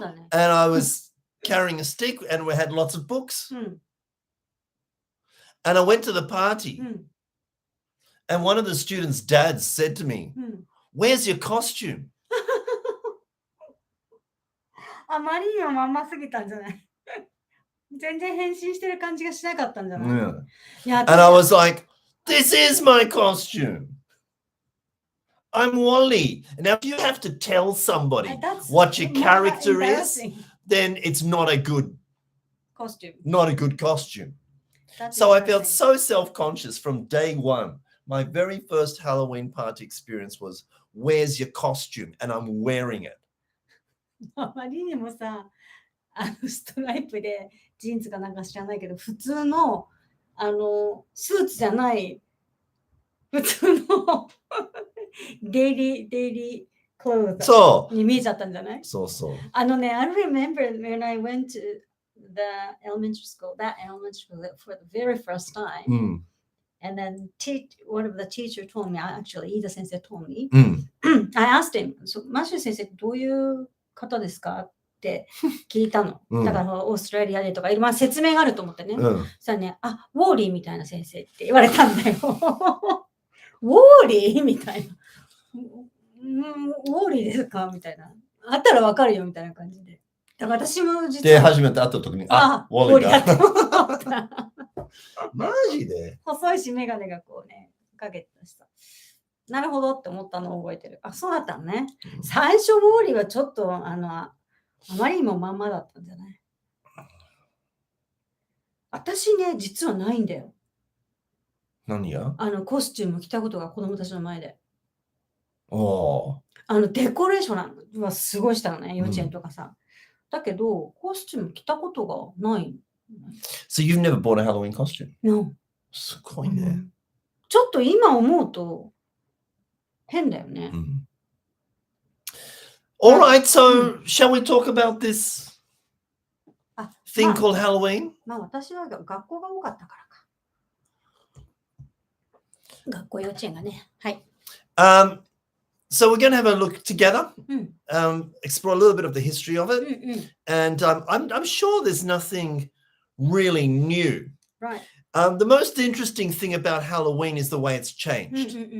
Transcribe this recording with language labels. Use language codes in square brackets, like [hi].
[en] And I was carrying a stick and we had lots of books. And I went to the party. And one of the students' dads said to me, "Where's your costume?" [ja] あまりにもまんますぎたんじゃない全然変身してる感じがしなかったんじゃない [en] And I was like, "This is my costume. I'm Wally." And now if you have to tell somebody what your character is, then it's not a good costume. Not a good costume. So I felt so self-conscious from day one. My very first Halloween party experience was, "Where's your costume?" And I'm wearing it. [ja] あまりにもさ、ストライプでジーンズかなんか知らないけど、普通のスーツじゃない普通のデイリークローズに見えちゃったんじゃない？そう。 [en] I remember when I went to the elementary school for the very first time. And then one of the teacher told me, actually, Ida 先生 told me, I asked him, so [ja] マシュ先生どういう方ですかって聞いたの。だからオーストラリアでとかいろんな説明があると思ってね。そしたらね、ウォーリーみたいな先生って言われたんだよ。ウォーリーみたいな。ウォーリーですかみたいな。あったらわかるよみたいな感じで。だから私も実は。で、初めて会った時に、ウォーリーだって思った。マジで細いしメガネがこうね、かけてたしさ。なるほどって思ったのを覚えてる。そうだったのね。最初ウォーリーはちょっとあまりにもまんまだったんじゃない？私ね、実はないんだよ。何や？コスチューム着たことが子供たちの前で。デコレーションはすごいしたのね、幼稚園とかさ。だけど、コスチューム着たことがない。 [en] So you've never bought a Halloween costume? No. [ja] すごいね。ちょっと今思うと変だよね。 [en] All right, so shall we talk about this thing called Halloween? [ja] まあ私は学校が多かったからか。学校幼稚園がね。はい。 [en] So we're going to have a look together, explore a little bit of the history of it, and I'm sure there's nothing really new. Right. The most interesting thing about Halloween is the way it's changed.